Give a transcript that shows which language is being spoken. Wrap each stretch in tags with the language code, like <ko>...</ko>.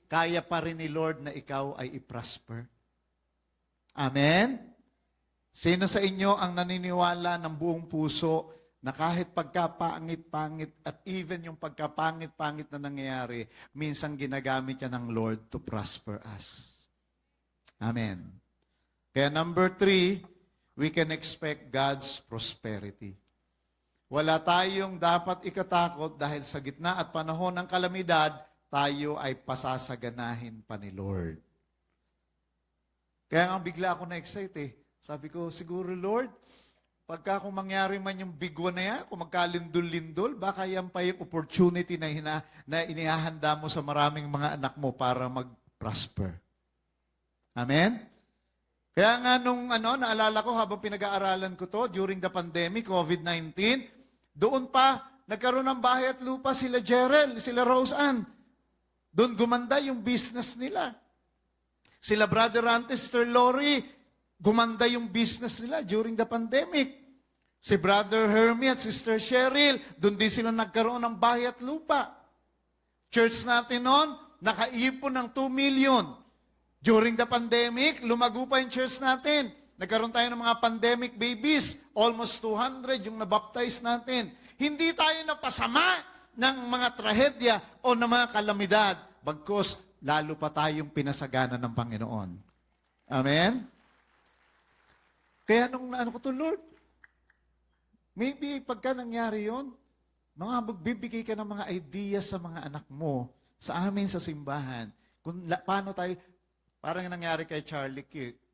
<tl>kaya pa rin ni Lord na ikaw ay i-prosper. Amen? Sino sa inyo ang naniniwala ng buong puso na kahit pagkapangit-pangit at even yung pagkapangit-pangit na nangyayari, minsan ginagamit yan ng Lord</tl> <en>to prosper us?</en> <tl>Amen. Kaya</tl> <en>number 3, we can expect God's prosperity.</en> <tl>Wala tayong dapat ikatakot dahil sa gitna at panahon ng kalamidad, tayo ay pasasaganahin pa ni Lord. Kaya nga bigla ako na-excite eh. Sabi ko, siguro Lord, pagka kung mangyari man yung bigwa na yan, kung magkalindol-lindol, baka yan pa yung opportunity na inihahanda mo sa maraming mga anak mo para mag-prosper. Amen? Kaya nga nung naalala ko habang pinag-aaralan ko to</tl> <en>during the pandemic,</en> <tl>COVID-19, doon pa, nagkaroon ng bahay at lupa sila Jerel, sila Rose Ann. Doon gumanda yung business nila. Sila Brother Ante, Sister Lori, gumanda yung business nila</tl> <en>during the pandemic.</en> <tl>Si Brother Hermie at Sister Cheryl, doon din sila nagkaroon ng bahay at lupa. Church natin noon, nakaipon ng 2 million.</tl> <en>During the pandemic,</en> <tl>lumago pa yung church natin. Nagkaroon tayo ng mga pandemic babies, almost 200 yung nabaptize natin. Hindi tayo napasama ng mga trahedya o ng mga kalamidad, bagkus lalo pa tayong pinasagana ng Panginoon. Amen? Kaya nung ko to, Lord, maybe pagka nangyari yon, magbibigay ka ng mga ideas sa mga anak mo, sa amin sa simbahan, kung paano tayo, parang nangyari kay Charlie Kirk.</tl>